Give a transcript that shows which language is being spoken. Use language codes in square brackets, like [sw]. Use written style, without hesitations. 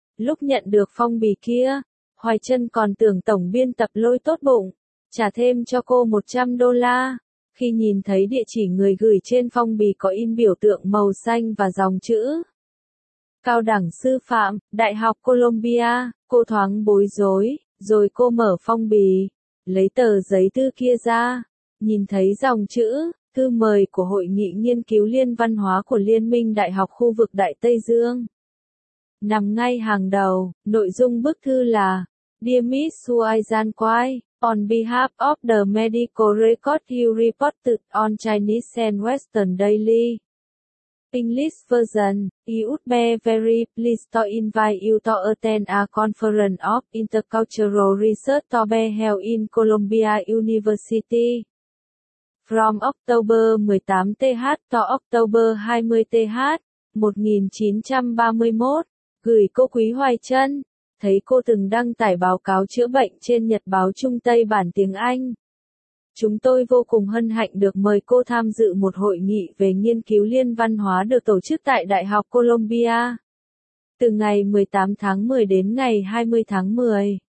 [vi] Lúc nhận được phong bì kia, Hoài Chân còn tưởng tổng biên tập Lôi tốt bụng, trả thêm cho cô 100 đô la, khi nhìn thấy địa chỉ người gửi trên phong bì có in biểu tượng màu xanh và dòng chữ Cao đẳng sư phạm, Đại học Columbia, cô thoáng bối rối, rồi cô mở phong bì, lấy tờ giấy thư kia ra, nhìn thấy dòng chữ, thư mời của Hội nghị nghiên cứu liên văn hóa của Liên minh Đại học khu vực Đại Tây Dương. Nằm ngay hàng đầu, nội dung bức thư là [en] Dear Miss Huaizan Quai, on behalf of the medical record you reported on Chinese and Western Daily English version, you would be very pleased to invite you to attend a conference of intercultural research to be held in Columbia University from October 18th to October 20th, 1931, [vi] gửi cô Quý Hoài Chân. Thấy cô từng đăng tải báo cáo chữa bệnh trên Nhật Báo Trung Tây bản tiếng Anh. Chúng tôi vô cùng hân hạnh được mời cô tham dự một hội nghị về nghiên cứu liên văn hóa được tổ chức tại Đại học Columbia. Từ ngày 18 tháng 10 đến ngày 20 tháng 10.